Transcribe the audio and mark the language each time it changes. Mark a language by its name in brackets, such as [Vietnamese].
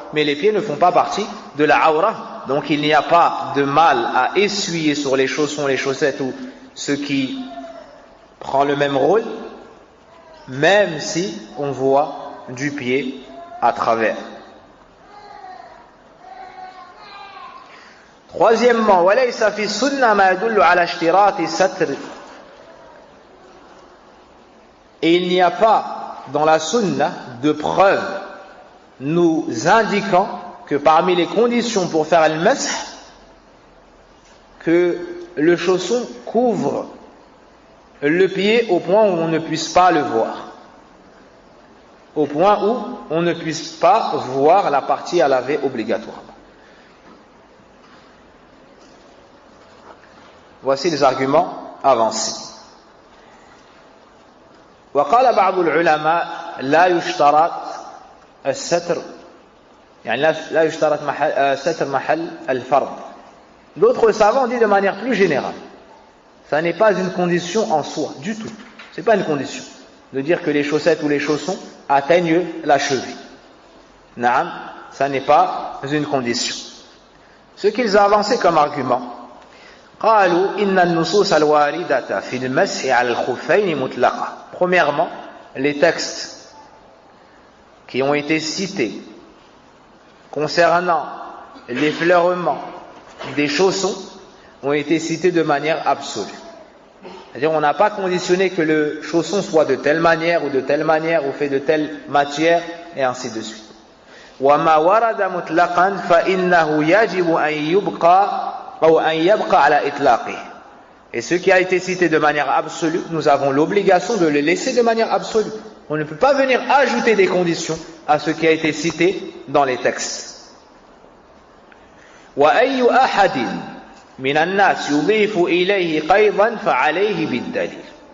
[French] Mais les pieds ne font pas partie de la aura. Donc il n'y a pas de mal à essuyer sur les chaussons, les chaussettes ou ce qui prend le même rôle, même si on voit du pied à travers. Troisièmement, [Arabic] وَلَيْسَ فِي السُنَّةِ مَا يَدُلُّ عَلَى اشْتِرَاطِ السَّتْرِ. [French] Et il n'y a pas dans la sunna de preuve nous indiquant que parmi les conditions pour faire le mash, que le chausson couvre le pied au point où on ne puisse pas le voir. Au point où on ne puisse pas voir la partie à laver obligatoirement. Voici les arguments avancés. [Arabic] وقال بعض العلماء لا يشترط الستر يعني لا يشترط ستر محل الفرض. [French] D'autres savants disent de manière plus générale, ça n'est pas une condition en soi du tout. C'est pas une condition de dire que les chaussettes ou les chaussons atteignent la cheville. Naam, ça n'est pas une condition. Ce qu'ils ont avancé comme argument, [Arabic] قالوا إن النصوص الواردة في المسح على الخفين مطلقة. [French] Premièrement, les textes qui ont été cités concernant l'effleurement des chaussons ont été cités de manière absolue. C'est-à-dire on n'a pas conditionné que le chausson soit de telle manière ou de telle manière ou fait de telle matière et ainsi de suite. [Arabic] وما ورد مطلقا فإنه يجب أن يبقى أو أن يبقى على إطلاقه. [French] Et ce qui a été cité de manière absolue, nous avons l'obligation de le laisser de manière absolue. On ne peut pas venir ajouter des conditions à ce qui a été cité dans les textes. [Arabic] وأي أحد من الناس يضيف إليه قيضا فعليه بالدليل.